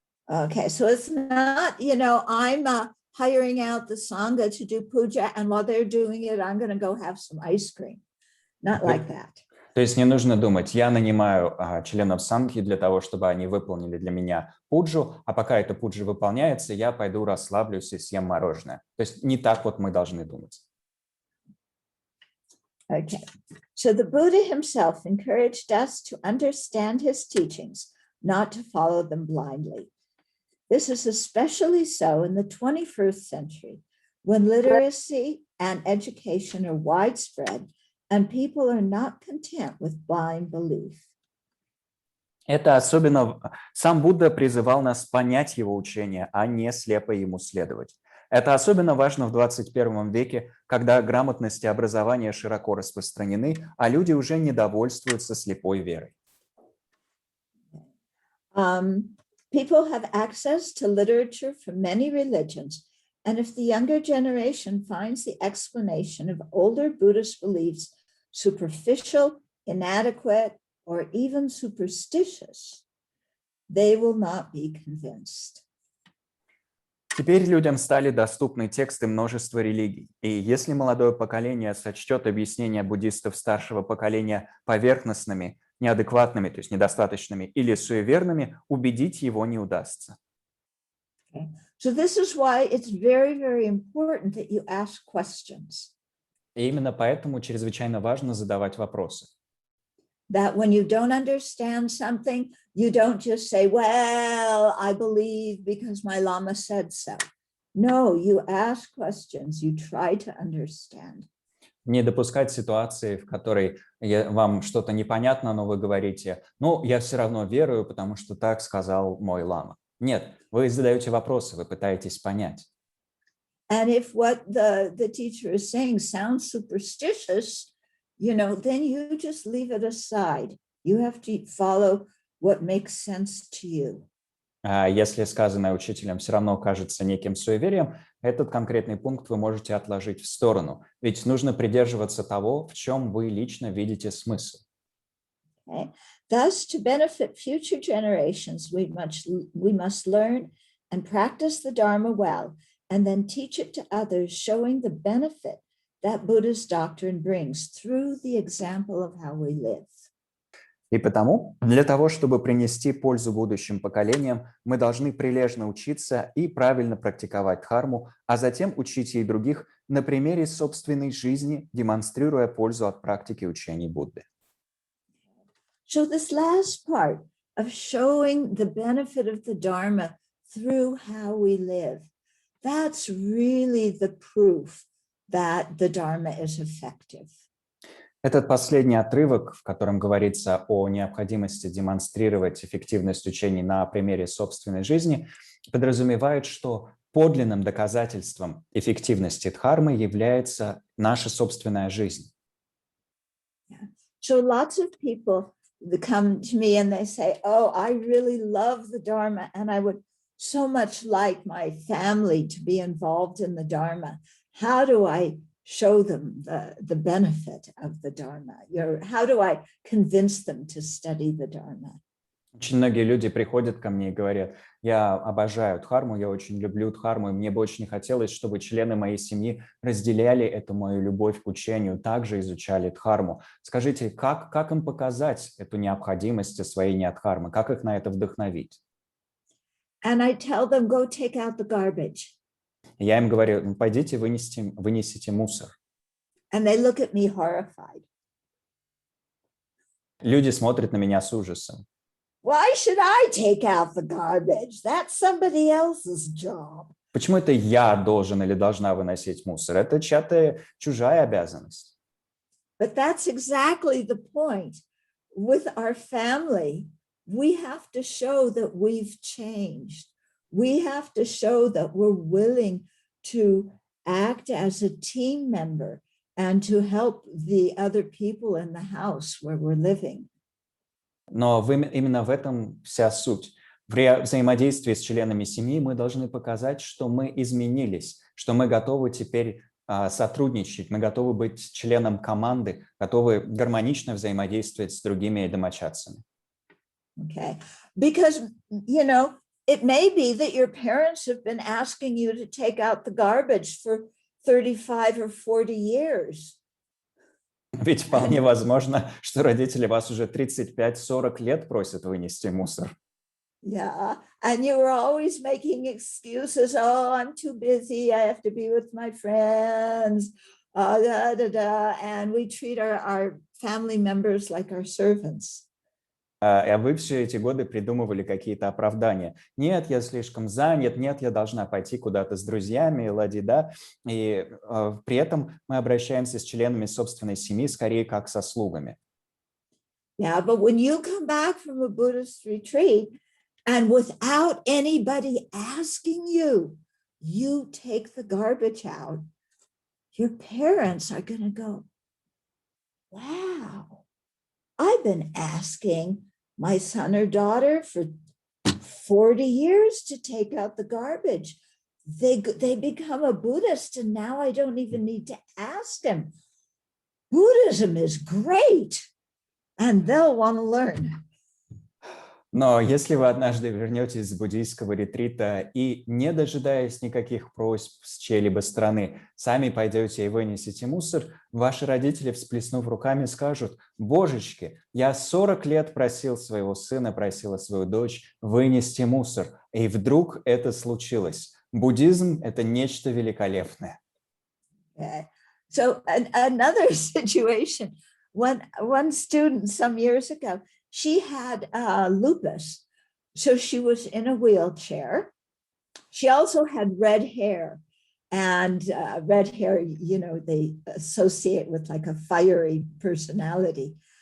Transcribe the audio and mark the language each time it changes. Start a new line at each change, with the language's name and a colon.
English: Okay, so it's not, I'm hiring out the Sangha to do puja, and while they're doing it, I'm going to go have some ice cream. Not like that.
Russian: То есть не нужно думать: я нанимаю членов сангхи для того, чтобы они выполнили для меня пуджу, а пока эта пуджа выполняется, я пойду расслаблюсь и съем мороженое. То есть не так вот мы должны думать.
English: Okay, so the Buddha himself encouraged us to understand his teachings, not to follow them blindly. This is especially so in the 21st century, when literacy and education are widespread and people are not content with blind belief.
Russian: Это особенно сам Будда призывал нас понять его учение, а не слепо ему следовать. Это особенно важно в 21 веке, когда грамотность и образование широко распространены, а люди уже не довольствуются слепой верой.
English: People have access to literature from many religions, and if the younger generation finds the explanation of older Buddhist beliefs superficial, inadequate, or even superstitious, they will not be convinced.
Russian: Теперь людям стали доступны тексты множества религий, и если молодое поколение сочтет объяснения буддистов старшего поколения поверхностными, неадекватными, то есть недостаточными или суеверными, убедить его не удастся.
English: Okay. So this is why it's very, very important that you ask questions.
Russian: И именно поэтому чрезвычайно важно задавать вопросы.
English: That when you don't understand something, you don't just say, well, I believe because my Lama said so. No, you ask questions, you try to understand.
Russian: Не допускать ситуации, в которой вам что-то непонятно, но вы говорите, ну, я все равно верую, потому что так сказал мой лама. Нет, вы задаете вопросы, вы пытаетесь понять.
English: And if what the teacher is saying sounds superstitious, then you just leave it aside. You have to follow what makes sense to you.
Russian: А если сказанное учителем все равно кажется неким суеверием, этот конкретный пункт вы можете отложить в сторону, ведь нужно придерживаться того, в чем вы лично видите смысл.
English: Okay. Thus, to benefit future generations, we must learn and practice the Dharma well, and then teach it to others, showing the benefit that Buddha's doctrine brings through the example of how we live.
Russian: И потому, для того, чтобы принести пользу будущим поколениям, мы должны прилежно учиться и правильно практиковать дхарму, а затем учить и других на примере собственной жизни, демонстрируя пользу от практики учений Будды.
English: So this last part of showing the benefit of the Dharma through how we live, that's really the proof that the Dharma is effective.
Russian: Этот последний отрывок, в котором говорится о необходимости демонстрировать эффективность учений на примере собственной жизни, подразумевает, что подлинным доказательством эффективности дхармы является наша собственная жизнь.
English: So lots of people come to me and they say, oh, I really love the Dharma and I would so much like my family to be involved in the Dharma. How do I show them the benefit of the Dharma? How do I convince them to study the Dharma?
Russian: Очень многие люди приходят ко мне и говорят, я обожаю дхарму, я очень люблю дхарму, и мне бы очень хотелось, чтобы члены моей семьи разделяли эту мою любовь к учению, также изучали дхарму. Скажите, как им показать эту необходимость освоения дхармы, как их на это вдохновить?
English: And I tell them, go take out the garbage.
Russian: Я им говорю, ну, пойдите вынесите мусор.
English: And they look at me horrified.
Russian: Люди смотрят на меня с ужасом.
English: Why should I take out the garbage? That's somebody else's job.
Russian: Почему это я должен или должна выносить мусор? Это чья-то чужая обязанность.
English: But that's exactly the point. With our family, we have to show that we've changed. We have to show that we're willing to act as a team member and to help the other people in the house where we're living.
Russian: Но именно в этом вся суть. В взаимодействии с членами семьи мы должны показать, что мы изменились, что мы готовы теперь сотрудничать, мы готовы быть членом команды, готовы гармонично взаимодействовать с другими домочадцами.
English: Okay, because, it may be that your parents have been asking you to take out the garbage for 35 or 40 years.
Russian: Ведь вполне возможно, что родители вас уже 35-40 лет просят вынести мусор.
English: Yeah, and you were always making excuses. Oh, I'm too busy. I have to be with my friends. And we treat our family members like our servants.
Russian: А вы все эти годы придумывали какие-то оправдания. Нет, я слишком занят, нет, я должна пойти куда-то с друзьями, лади-да. И при этом мы обращаемся с членами собственной семьи скорее как со слугами.
English: Yeah, but when you come back from a Buddhist retreat and without anybody asking you, you take the garbage out, your parents are going to go, wow, I've been asking my son or daughter for 40 years to take out the garbage. They become a Buddhist, and now I don't even need to ask them. Buddhism is great, and they'll want to learn.
Russian: Но если вы однажды вернетесь с буддийского ретрита и, не дожидаясь никаких просьб с чьей-либо стороны, сами пойдете и вынесете мусор, ваши родители, всплеснув руками, скажут: «Божечки, я 40 лет просил своего сына, просила свою дочь вынести мусор, и вдруг это случилось». Буддизм – это нечто великолепное.
English: Okay. So another situation, one student some years ago, she had lupus. So she was in a wheelchair. She also had red hair. And red hair, you know, they associate with like a fiery personality.